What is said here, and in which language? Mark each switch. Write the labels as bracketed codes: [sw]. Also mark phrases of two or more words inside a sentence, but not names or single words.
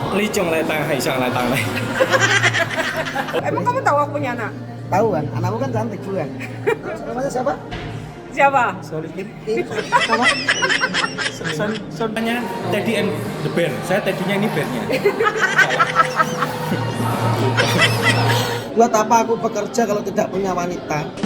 [id] Licung lai tang hai sang lai tang lai. Emang kamu tahu aku punya anak? Tahu kan, anakmu kan cantik juga. Namanya siapa? Siapa? Solihin. Apa? Soalnya [en] Teddy and the Bear. [id] Saya Teddy-nya ini bear-nya. Buat apa aku bekerja kalau tidak punya wanita?